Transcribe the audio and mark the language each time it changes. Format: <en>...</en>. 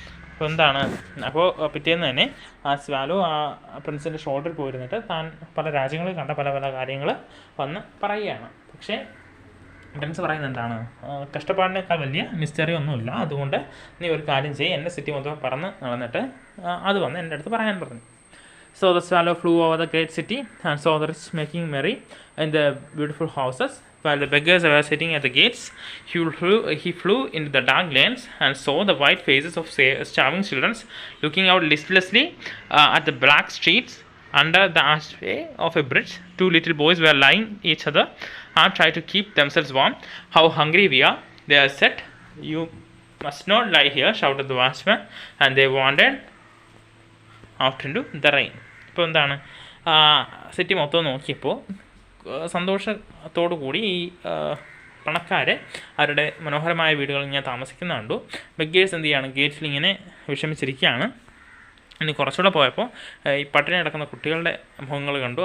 <ml>അപ്പോൾ എന്താണ്, അപ്പോൾ പിറ്റേന്ന് തന്നെ ആ സ്വാലോ ആ പ്രിൻസിൻ്റെ ഷോൾഡറിൽ പോയിരുന്നിട്ട് താൻ പല രാജ്യങ്ങളിൽ കണ്ട പല പല കാര്യങ്ങൾ വന്ന് പറയുകയാണ്. പക്ഷേ പ്രിൻസ് പറയുന്നത് എന്താണ്, കഷ്ടപ്പാടിനേക്കാൾ വലിയ മിസ്റ്ററി ഒന്നുമില്ല, അതുകൊണ്ട് നീ ഒരു കാര്യം ചെയ്യ്, എൻ്റെ സിറ്റി മൊത്തം പറന്ന് നടന്നിട്ട് അത് വന്ന് എൻ്റെ അടുത്ത് പറയാൻ പറഞ്ഞു.</ml> <en>So the swallow flew over the great city and saw the rich making merry in the beautiful houses, while the beggars were sitting at the gates. He flew into the dark lanes and saw the white faces of starving children looking out listlessly at the black streets. Under the archway of a bridge, two little boys were lying each other and tried to keep themselves warm. How hungry we are, they said. You must not lie here, shouted the watchman, and they wandered out into the rain.</en> <ml>ഇപ്പോൾ എന്താണ്, city മൊത്തം നോക്കിയപ്പോൾ സന്തോഷത്തോടു കൂടി ഈ പണക്കാർ അവരുടെ മനോഹരമായ വീടുകളിൽ ഇങ്ങനെ താമസിക്കുന്ന കണ്ടു. ബെഗേഴ്സ് എന്ത് ചെയ്യാണ്, ഗേറ്റ്സിൽ ഇങ്ങനെ വിഷമിച്ചിരിക്കുകയാണ്. ഇനി കുറച്ചുകൂടെ പോയപ്പോൾ ഈ പട്ടിണി കിടക്കുന്ന കുട്ടികളുടെ മുഖങ്ങൾ കണ്ടു.</ml>